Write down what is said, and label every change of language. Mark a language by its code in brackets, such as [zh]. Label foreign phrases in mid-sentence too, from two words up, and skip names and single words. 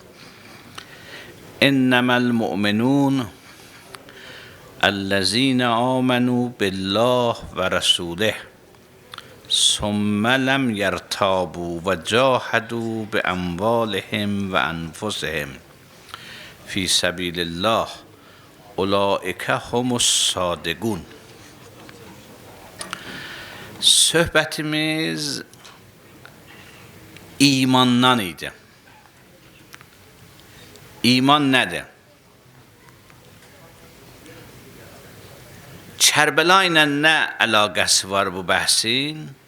[ar] انما المؤمنون الذين آمنوا بالله و رسوله ثم لم يرتابوا و جاهدوا باموالهم و انفسهم فی سبیل الله اولئک هم الصادقون. [az] Söhbətimiz imandan idi. İman nədir? Kərbəla ilə nə əlaqəsi var bu bəhsin?